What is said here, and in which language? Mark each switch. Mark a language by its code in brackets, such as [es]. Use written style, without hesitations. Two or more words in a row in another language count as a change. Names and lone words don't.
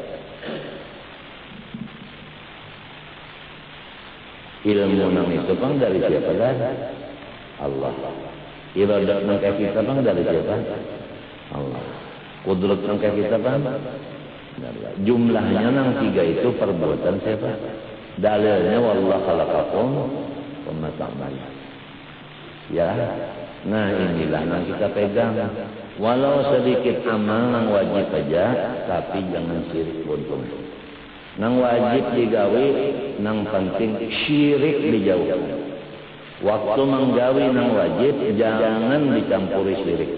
[bjn] Ilmu nang itu bang dari siapa kan? Allah. Iradat nang kita bang dari siapa? Allah. Kudrat nang kita bang? Jumlahnya nang tiga itu perbuatan siapa? [ar] Dalilnya wallahu khalaqakum wa ma ta'malun. [bjn] Ya. Nah, inilah yang kita pegang. Walau sedikit amal nang wajib aja, tapi jangan syirik buntung. Nang wajib digawi, nang penting syirik dijauhkan. Waktu menggawi nang wajib, jangan dicampuri syirik.